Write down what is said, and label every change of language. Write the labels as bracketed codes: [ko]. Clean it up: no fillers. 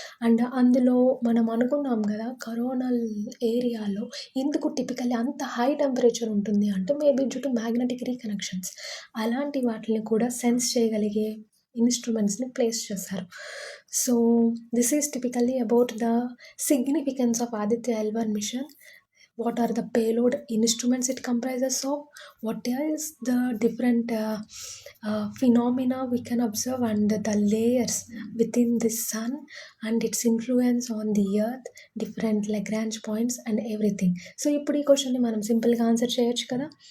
[te] And అందులో మనం అనుకున్నాం కదా కరోనల్ ఏరియాలో ఎందుకు టిపికల్లీ అంత హై టెంపరేచర్ ఉంటుంది అంటే మేబీ డ్యూ టు మ్యాగ్నెటిక్ రీకనెక్షన్స్. అలాంటి వాటిని కూడా సెన్స్ చేయగలిగే ఇన్స్ట్రుమెంట్స్‌ని ప్లేస్ చేశారు. [en] So this is typically about the significance of Aditya L1 mission. What are the payload instruments it comprises of? What is the different phenomena we can observe and the layers within the sun and its influence on the earth, different Lagrange points and everything. [te] So ఇప్పుడు ఈ క్వశ్చన్ని మనం సింపుల్గా answer చేయొచ్చు కదా.